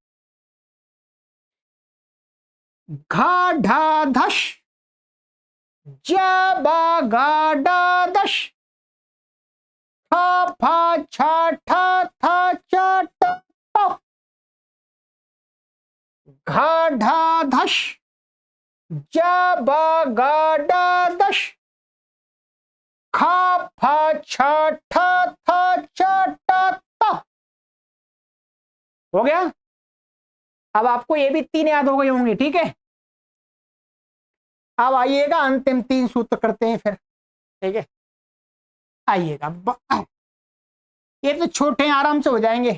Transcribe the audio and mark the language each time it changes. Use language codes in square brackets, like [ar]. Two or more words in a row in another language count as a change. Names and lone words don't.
[sa] घा ढा धश जा बा गा डा दश, खा फा छा ठा था चा टा तो, घा ढा धश जा बा गा डा दश, खा फा छा ठा था चा टा तो। [hi] हो गया। अब आपको ये भी 3 याद हो गए होंगे, ठीक है। अब आइएगा अंतिम 3 सूत्र करते हैं फिर, ठीक है। आइएगा, ये तो छोटे आराम से हो जाएंगे।